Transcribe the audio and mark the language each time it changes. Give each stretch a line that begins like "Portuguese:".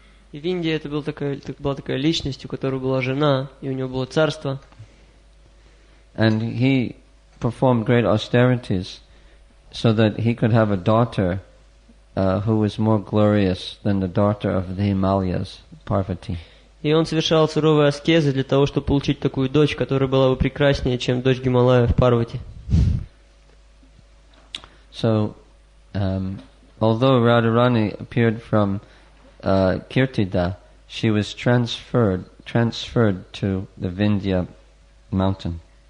Russian: И Виндья это была такая личность, у которой была жена, и у него было царство.
English: And he performed great austerities so that he could have a daughter who was more glorious than the daughter of the Himalayas, Parvati.
Russian: И он совершал суровые аскезы для того, чтобы получить такую дочь, которая была бы прекраснее, чем дочь Гималаев Парвати.
English: So, although Radharani appeared from Kirtida, she was transferred to the Vindhya mountain.